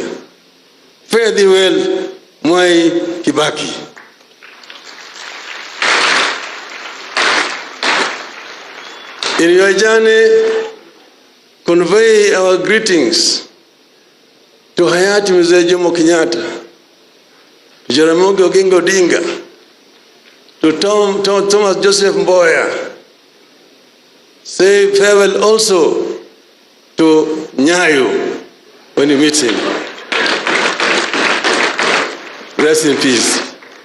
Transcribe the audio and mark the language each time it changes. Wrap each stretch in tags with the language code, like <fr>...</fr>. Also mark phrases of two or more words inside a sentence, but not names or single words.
<en>Fare thee well, Mwai Kibaki. In your journey, convey our greetings to Hayati Mzee Jomo Kenyatta, to Jaramogi Oginga Odinga, to Thomas Joseph Mboya. Say farewell also to Nyayo when you meet him. Rest in peace.</en>